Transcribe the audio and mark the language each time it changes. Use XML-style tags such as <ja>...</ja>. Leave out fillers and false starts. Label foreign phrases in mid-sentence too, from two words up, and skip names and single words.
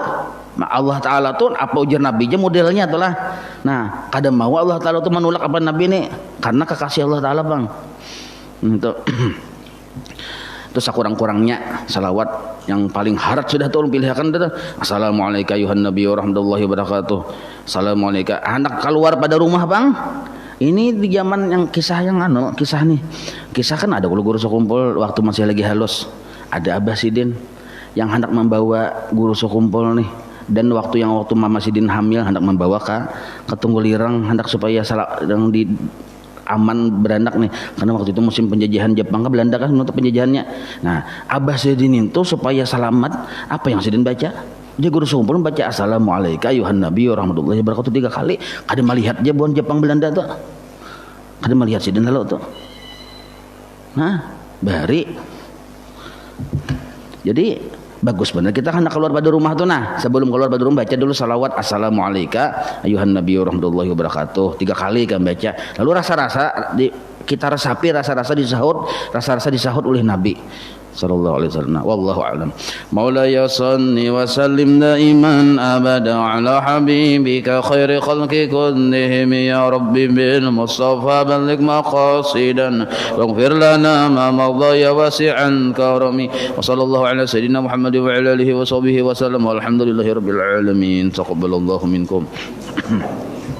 <bjn>Allah Ta'ala tuh apa ujar Nabi aja modelnya itulah. Nah, kadang mau Allah Ta'ala tuh menolak apa Nabi ini karena kekasih Allah Ta'ala, bang. Itu sekurang-kurangnya salawat yang paling harat sudah tuh pilihkan itu.</bjn> <ar>السلام عليك أيها النبي ورحمة الله وبركاته.</ar> <bjn>Assalamualaikum. Anak keluar pada rumah, bang. Ini di zaman yang kisah nih. Kisah kan ada guru sekumpul waktu masih lagi halus. Ada Abah Sidin yang hendak membawa guru sekumpul nih. Dan waktu Mama Sidin hamil hendak membawa ke Tunggul Ireng, hendak supaya yang di aman beranak nih, karena waktu itu musim penjajahan Jepang ke Belanda kan menutup penjajahannya. Nah, Abah Sidin itu supaya selamat, apa yang Sidin baca? Dia guru sekumpul baca</bjn> <ar>السلام عليك أيها النبي ورحمة الله وبركاته</ar> <bjn>3 kali. Kada melihat dia buan Jepang Belanda tuh. Kada melihat Sidin lalu tuh. Nah, bari. Jadi bagus benar kita hendak keluar pada rumah tuh. Nah, sebelum keluar pada rumah baca dulu salawat</bjn> <ar>السلام عليك أيها النبي ورحمة الله وبركاته</ar> <bjn>3 kali kan baca. Lalu kita resapi rasa-rasa disahut oleh Nabi</bjn> <ar>صلى الله عليه وسلم. والله أعلم. مولاي صل وسلم دائما أبدا على حبيبك خير الخلق كلهم يا رب بالمصطفى بلغ مقاصدنا واغفر لنا ما مضى يا واسع الكرم. وصلى الله على سيدنا محمد وعلى آله وصحبه وسلم والحمد لله رب العالمين. تقبل الله منكم.</ar>